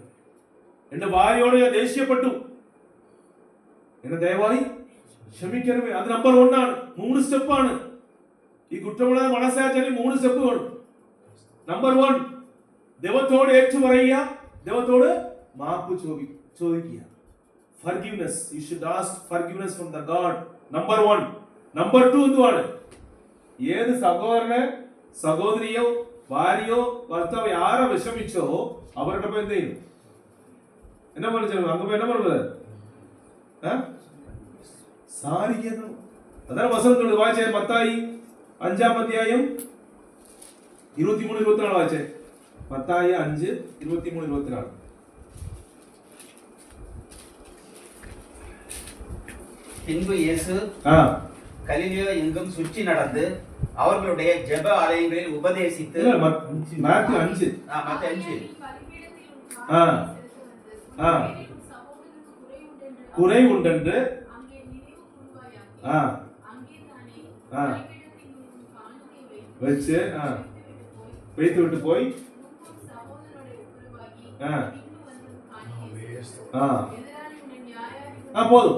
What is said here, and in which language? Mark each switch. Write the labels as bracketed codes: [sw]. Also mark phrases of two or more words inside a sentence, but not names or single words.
[ml] എന്റെ ഭാര്യയോട് ഞാൻ ദേഷ്യപ്പെട്ടു, എന്നെ ദയവായി ക്ഷമിക്കണമേ. അത് നമ്പർ 1 ആണ്. 3 സ്റ്റെപ്പാണ് ഈ കുറ്റമുള്ള മനസ്സാച്ചാൽ. 3 സ്റ്റെപ്പ് വേണം. നമ്പർ 1 ദൈവത്തോട് ഏറ്റു പറയുക, ദൈവത്തോട് മാപ്പ് ചോദിക്കുക. [en] Forgiveness. You should ask forgiveness from the God. Number 1. Number 2 [ml] എന്തുവാണ്? ഏത് സഹോദരനെ, സഹോദരിയോ, ഭാര്യയോ, ഭർത്താവോ ആരെ വിഷമിച്ചോ അവരുടെ എന്ത് ചെയ്യും? എന്നാ പറഞ്ഞു? അങ്ങ് എന്നാ പറഞ്ഞത്? സാരിക്കണം. അതാണ് വസനം തൊട്ട് വായിച്ചേ. മത്തായി 5-ാം അധ്യായം 23-24 വായിച്ചേ. മത്തായി 5:23-24. [ta] பின்பு இயேசு ஆ கலிலேயா எங்கும் சுற்றி நடந்து அவர்களுடைய ஜெப ஆலயங்களில் உபதேசித்து இல்ல மாத்தி 5. மத்த 5 ஆ ஆ குறை உண்டென்று ஆ ஆ வச்சு வைத்து விட்டு போய் போதும்.